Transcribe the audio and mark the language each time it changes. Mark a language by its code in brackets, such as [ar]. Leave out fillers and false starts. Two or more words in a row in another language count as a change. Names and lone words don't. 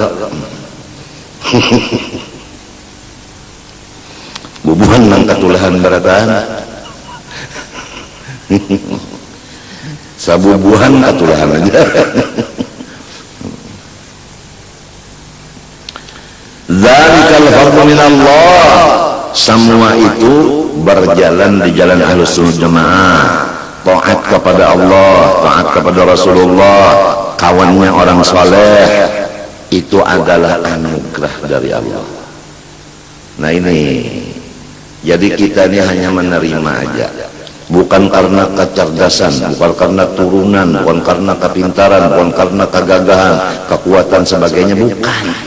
[bjn] Bubuhan nang katulahan barataan. Sabubuhan katulahan aja. [ar] ذلك الفضل من الله. [id] Semua itu berjalan di jalan Ahlus Sunnah Jamaah. Taat kepada Allah, taat kepada Rasulullah, kawannya orang saleh, itu adalah anugerah dari Allah. Nah ini, jadi kita ini hanya menerima aja, bukan karena kecerdasan, bukan karena turunan, bukan karena kepintaran, bukan karena kegagahan, kekuatan sebagainya, bukan.